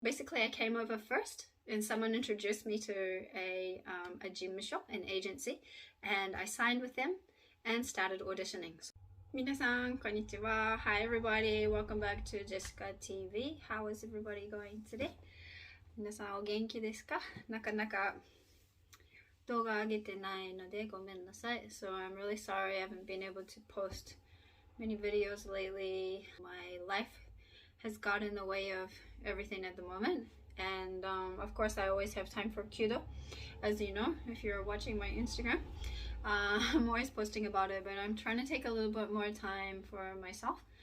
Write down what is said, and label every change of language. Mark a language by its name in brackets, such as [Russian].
[English] Basically, I came over first and someone introduced me to a gym shop, an agency, and I signed with them and started auditioning. [Japanese] 皆さん、こんにちは。 [English] Hi everybody, welcome back to Jessica TV. How is everybody going today? [Japanese] 皆さんお元気ですか？なかなか動画上げてないのでごめんなさい。 [English] So I'm really sorry I haven't been able to post many videos lately. My life has got in the way of everything at the moment. And of course I always have time for Kudo, as you know, if you're watching my Instagram. I'm always posting about it, but I'm trying to take a little bit more time for myself.